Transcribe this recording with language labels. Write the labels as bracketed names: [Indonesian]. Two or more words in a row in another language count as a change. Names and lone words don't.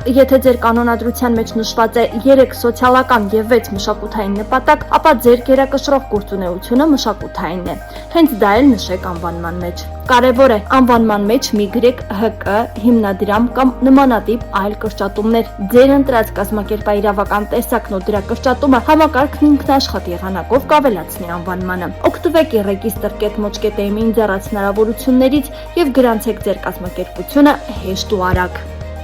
[Armenian] եթե ձեր կանոնադրության մեջ նշված է 3 սոցիալական եւ 6 մշակութային նպատակ, ապա ձեր գերակշռող գործունեությունը մշակութային է։ Հենց դա էլ նշեք անվանման մեջ։ Կարևոր է անվանման մեջ մի գրեք ՀԿ, հիմնադրամ կամ նմանատիպ այլ կրճատումներ։ Ձեր ընտրած կազմակերպաիրավական տեսակն ու դրա կրճատումը համակարգն ինքնաշխատ եղանակով կավելացնի անվանմանը։ Օգտվեք e-register.moch.am-ի ինձեռած հնարավորություններից եւ գրանցեք ձեր կազմակերպությունը հեշտ ու արագ։